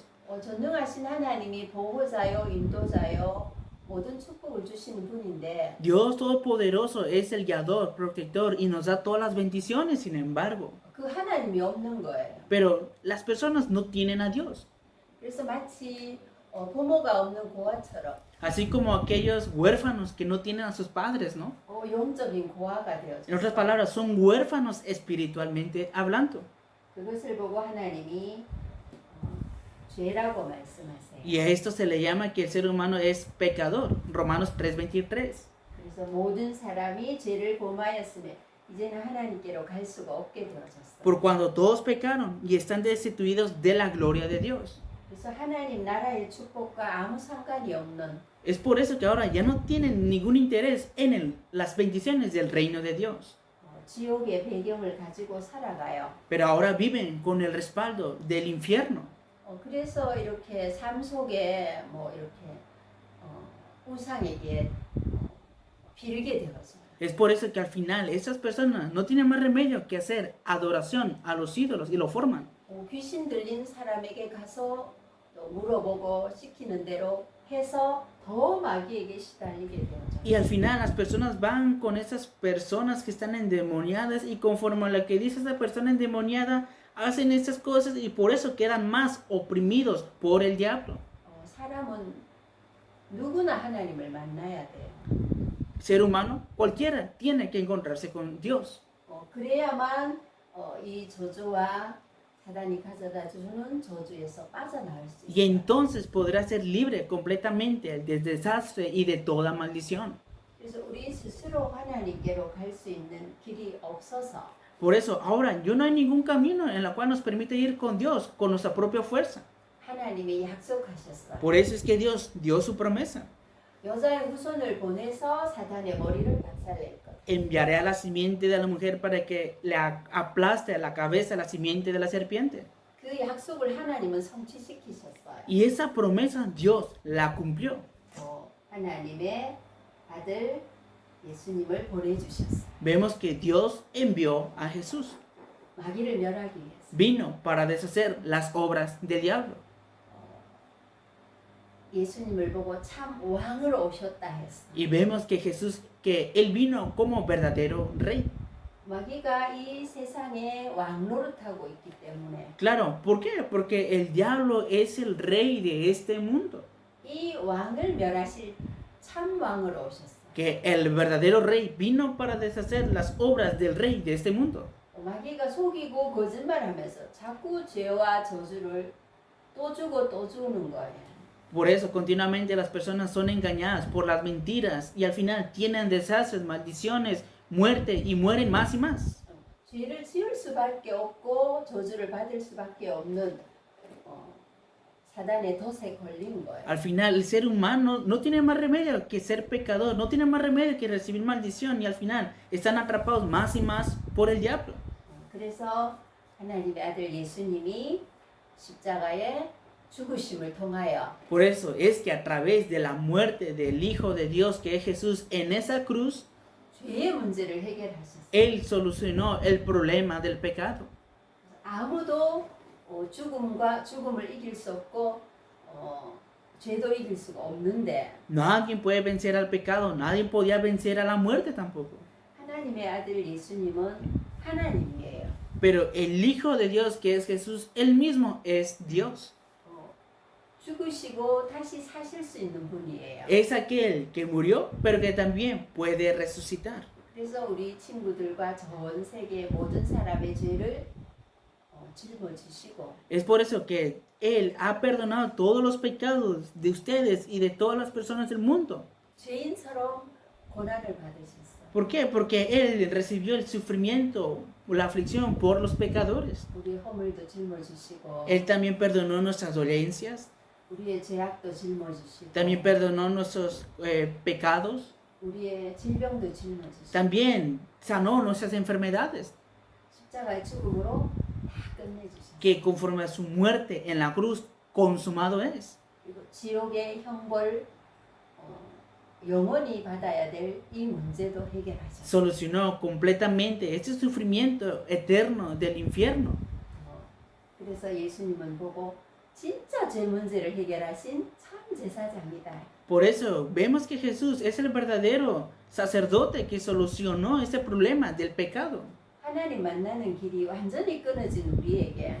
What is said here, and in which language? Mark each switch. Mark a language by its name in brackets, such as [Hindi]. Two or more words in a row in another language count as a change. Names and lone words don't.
[Korean] 전능하신 하나님이 보호자요, 인도자요, 모든 축복을 주시는 분인데 [Spanish] Dios Todopoderoso es el guiador, protector y nos da todas las bendiciones, sin embargo. [Korean] 그 하나님이 없는 거예요. [Spanish] Pero las personas no tienen a Dios. [Korean] 그래서 마치 부모가 없는 고아처럼 [Spanish] Así como aquellos huérfanos que no tienen a sus padres, ¿no? [Korean] 영적인 고아가 되어졌어요. [Spanish] En otras palabras, son huérfanos espiritualmente hablando. [Korean] 그것을 보고 하나님이 죄라고 말씀하세요. [Spanish] Y a esto se le llama que el ser humano es pecador. Romanos 3:23. [Korean] 그래서 모든 사람이 죄를 범하였으며 이제는 하나님께로 갈 수가 없게 되어졌어요. [Spanish] Por cuando todos pecaron y están destituidos de la gloria de Dios. [Korean] 그래서 하나님 나라의 축복과 아무 상관이 없는 [Spanish] Es por eso que ahora ya no tienen ningún interés en las bendiciones del reino de Dios. [Korean] 지옥의 배경을 가지고 살아가요. [Spanish] Pero ahora viven con el respaldo del infierno. [Korean] 그래서 이렇게 삶 속에 이렇게 우상에게 빌게 되어져요. [Spanish] Es por eso que al final esas personas no tienen más remedio que hacer adoración a los ídolos y lo forman. [Korean] 귀신 들린 사람에게 가서 또 물어보고 시키는 대로 해서 더 마귀에게 시달리게 되어져요. [Spanish] Y al final las personas van con esas personas que están endemoniadas y conforme a lo que dice esa persona endemoniada, hacen estas cosas y por eso quedan más oprimidos por el diablo. [Korean] 사람은 누구나 하나님을 만나야 돼요. [Spanish] Ser humano, cualquiera, tiene que encontrarse con Dios. [Korean] 그래야만 이 저주와 사단이 가져다 주는 저주에서 빠져나올 수 [Spanish] Y [Korean] 있어요. [Spanish] entonces podrá ser libre completamente del desastre y de toda maldición. [Korean] 그래서 우리 스스로 하나님께로 갈 수 있는 길이 없어서 [Spanish] Por eso, ahora yo no hay ningún camino en el cual nos permite ir con Dios, con nuestra propia fuerza. [Korean] 하나님이 약속하셨어요. [Spanish] Por eso es que Dios dio su promesa. [Korean] 여자의 후손을 보내서 사단의 머리를 박살낼 것. [Spanish] Enviaré a la simiente de la mujer para que le aplaste a la cabeza la simiente de la serpiente. [Korean] 그 약속을 하나님은 성취시키셨어요. [Spanish] Y esa promesa Dios la cumplió. [Korean] 하나님의 아들 예수님을 보내주셨어요. [Spanish] Vemos que Dios envió a Jesús. [Korean] 마귀를 멸하기 위해서. [Spanish] Vino para deshacer las obras del diablo. [Korean] 예수님을 보고 참 왕으로 오셨다 했어. [Spanish] Y vemos que Jesús, que Él vino como verdadero rey. [Korean] 마귀가 이 세상에 왕 노릇하고 있기 때문에 [Spanish] Claro, ¿por qué? Porque el diablo es el rey de este mundo. [Korean] 이 왕을 멸하실 참 왕으로 오셨어. [Spanish] Que el verdadero rey vino para deshacer las obras del rey de este mundo. [Korean] 마귀가 속이고 거짓말하면서 자꾸 죄와 저주를 또 주고 또 주는 거예요. [Spanish] Por eso continuamente las personas son engañadas por las mentiras y al final tienen desastres, maldiciones, muerte y mueren más y más. [Korean] 죄를 지을 수밖에 없고 저주를 받을 수밖에 없는 사단의 덫에 걸린 거예요. [Spanish] Al final el ser humano no tiene más remedio que ser pecador, no tiene más remedio que recibir maldición y al final están atrapados más y más por el diablo. [Korean] 그래서 하나님의 아들 예수님이 십자가에 죽으심을 통하여 [Spanish] Por eso es que a través de la muerte del Hijo de Dios que es Jesús en esa cruz, [Korean] 죄의 문제를 해결하셨어요. [Spanish] Él solucionó el problema del pecado. [Korean] 아무도 죽음을 이길 수 없고 죄도 이길 수가 없는데 [Spanish] Nadie puede vencer al pecado, nadie podía vencer a la muerte tampoco. [Korean] 하나님의 아들 예수님은 하나님이에요. [Spanish] Pero el Hijo de Dios, que es Jesús, él mismo es Dios. [Korean] 죽으시고 다시 사실 수 있는 분이에요. [Spanish] Es aquel que murió, pero que también puede resucitar. [Korean] 그래서 우리 친구들과 전 세계 모든 사람의 죄를 짊어지시고 [Spanish] Es por eso que él ha perdonado todos los pecados de ustedes y de todas las personas del mundo. [Korean] 죄인처럼 고난을 받으셨어요. [Spanish] ¿Por qué? Porque él recibió el sufrimiento, la aflicción por los pecadores. [Korean] 우리 허물도 짊어지시고 [Spanish] Él también perdonó nuestras dolencias, [Korean] 우리의 죄악도 짊어지시고 [Spanish] también perdonó nuestros pecados, [Korean] 우리의 질병도 짊어지시고 [Spanish] también sanó nuestras enfermedades, [Korean] 십자가의 죽음으로 다 끝내주셨어요. [Spanish] que conforme a su muerte en la cruz, consumado es. [Korean] 그리고 지옥의 형벌 영원히 받아야 될 이 문제도 해결하셨어요. [Spanish] Solucionó completamente este sufrimiento eterno del infierno. [Korean] 그래서 예수님은 보고 진짜 죄 문제를 해결하신 참 제사장이다. [Spanish] Por eso vemos que Jesús es el verdadero sacerdote que solucionó este problema del pecado. [Korean] 하나님 만나는 길이 완전히 끊어진 우리에게